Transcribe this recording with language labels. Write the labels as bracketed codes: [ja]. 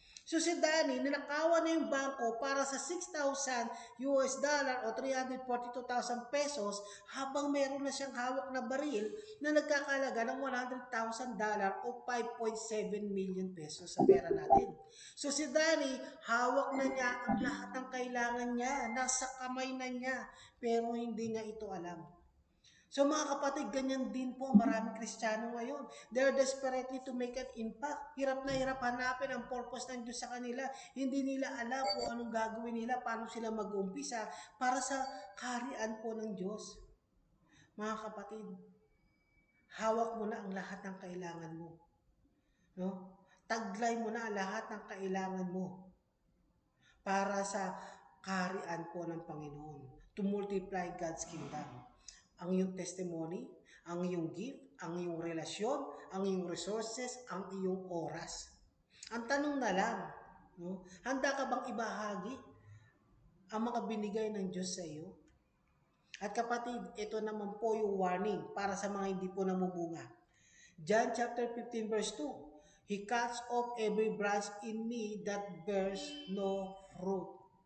[tl] So si Danny, ninakawan na yung bangko para sa 6,000 US dollar o 342,000 pesos habang meron na siyang hawak na baril na nagkakalaga ng 100,000 dollar o 5.7 million pesos sa pera natin. So si Danny, hawak na niya ang lahat ng kailangan niya, nasa kamay na niya, pero hindi niya ito alam. So mga kapatid, ganyan din po ang maraming Kristiyano ngayon. [en] They're desperately to make an impact. [tl] Hirap na hirap hanapin ang purpose ng Diyos sa kanila. Hindi nila alam kung anong gagawin nila, paano sila mag-umpisa para sa kaharian po ng Diyos. Mga kapatid, hawak mo na ang lahat ng kailangan mo. No? Taglay mo na ang lahat ng kailangan mo para sa kaharian po ng Panginoon. [en] To multiply God's kingdom. [tl] Ang iyong testimony, ang iyong gift, ang iyong relasyon, ang iyong resources, ang iyong oras. Ang tanong na lang, no? Handa ka bang ibahagi ang mga binigay ng Diyos sa iyo? At kapatid, ito naman po yung warning para sa mga hindi po namumunga. [en] John chapter 15 verse 2, He cuts off every branch in me that bears no fruit.